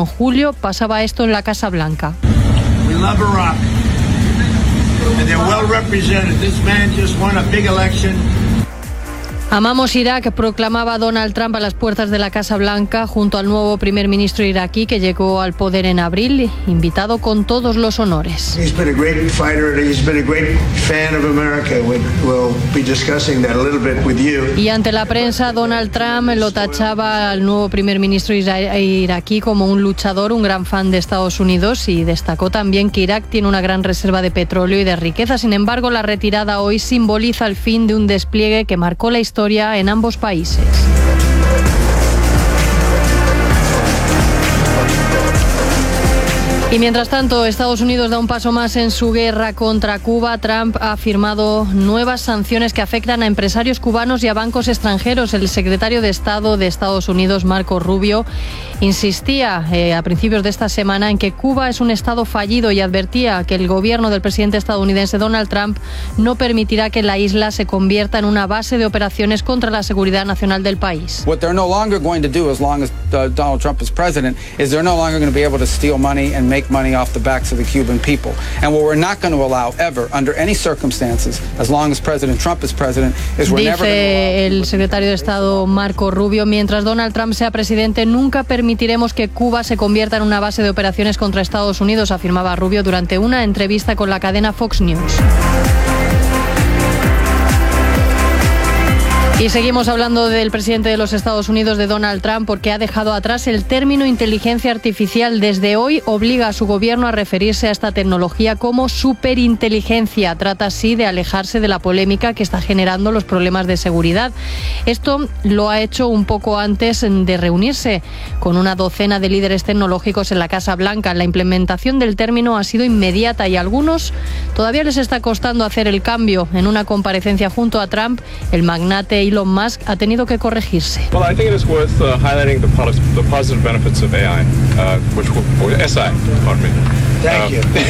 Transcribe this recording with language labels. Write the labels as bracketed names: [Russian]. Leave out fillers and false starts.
[Spanish] En julio pasaba esto en la Casa Blanca. [English] We love Iraq. And they're well represented. This man just won a big election. [Spanish] Amamos Irak, proclamaba Donald Trump a las puertas de la Casa Blanca junto al nuevo primer ministro iraquí que llegó al poder en abril, invitado con todos los honores. [English] He's been a great fighter and he's been a great fan of America. We'll be discussing that a little bit with you. [Spanish] Y ante la prensa, Donald Trump lo tachaba al nuevo primer ministro iraquí como un luchador, un gran fan de Estados Unidos, y destacó también que Irak tiene una gran reserva de petróleo y de riqueza. Sin embargo, la retirada hoy simboliza el fin de un despliegue que marcó la historia en ambos países. Y mientras tanto, Estados Unidos da un paso más en su guerra contra Cuba. Trump ha firmado nuevas sanciones que afectan a empresarios cubanos y a bancos extranjeros. El secretario de Estado de Estados Unidos, Marco Rubio, insistía a principios de esta semana en que Cuba es un estado fallido y advertía que el gobierno del presidente estadounidense Donald Trump no permitirá que la isla se convierta en una base de operaciones contra la seguridad nacional del país. [English] What they're no longer going to do as long as Donald Trump is president is they're no longer going to be able to steal money and make money off the backs of the Cuban people. And what we're not going to allow ever under any circumstances as long as President Trump is president is we're never going to allow. [Spanish] Dice el secretario de Estado Marco Rubio, mientras Donald Trump sea presidente nunca permitiremos que Cuba se convierta en una base de operaciones contra Estados Unidos, afirmaba Rubio durante una entrevista con la cadena Fox News. Y seguimos hablando del presidente de los Estados Unidos, de Donald Trump, porque ha dejado atrás el término inteligencia artificial. Desde hoy obliga a su gobierno a referirse a esta tecnología como superinteligencia. Trata así de alejarse de la polémica que está generando los problemas de seguridad. Esto lo ha hecho un poco antes de reunirse con una docena de líderes tecnológicos en la Casa Blanca. La implementación del término ha sido inmediata y a algunos todavía les está costando hacer el cambio. En una comparecencia junto a Trump, el magnate Elon Musk ha tenido que corregirse. [English] Well, I think it is worth highlighting the positive benefits of AI, SI.